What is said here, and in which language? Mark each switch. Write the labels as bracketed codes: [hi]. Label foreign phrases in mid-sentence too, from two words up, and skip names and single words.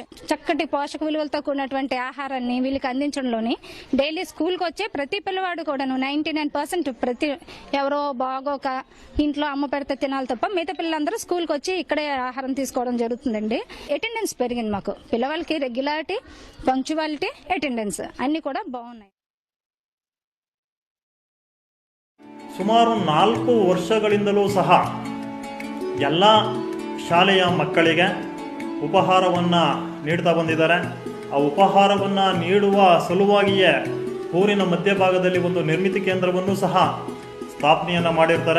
[te] చక్కటి పోషక విలువలతో కూడినటువంటి ఆహారాన్ని వీళ్ళకి అందించడంలోని [en] daily school [te] వచ్చే ప్రతి పిల్లవాడు కూడాను 99% ప్రతి ఎవరో బాగోక ఇంట్లో అమ్మ పెడితే తినాలి తప్ప మిగతా పిల్లలందరూ స్కూల్కి వచ్చి ఇక్కడే ఆహారం తీసుకోవడం జరుగుతుందండి. అటెండెన్స్ పెరిగింది మాకు. పిల్లవాళ్ళకి [en] regularity, punctuality, attendance [te] అన్ని కూడా బాగున్నాయి. [kn] ಸುಮಾರು 4 ವರ್ಷಗಳಿಂದಲೂ ಸಹ ಎಲ್ಲ ಶಾಲೆಯ ಮಕ್ಕಳಿಗೆ ಉಪಹಾರವನ್ನು ನೀಡ್ತಾ ಬಂದಿದ್ದಾರೆ. ಆ ಉಪಹಾರವನ್ನು ನೀಡುವ ಸಲುವಾಗಿಯೇ ಊರಿನ ಮಧ್ಯಭಾಗದಲ್ಲಿ ಒಂದು ನಿರ್ಮಿತಿ ಕೇಂದ್ರವನ್ನು ಸಹ ಸ್ಥಾಪನೆಯನ್ನು ಮಾಡಿರ್ತಾರೆ.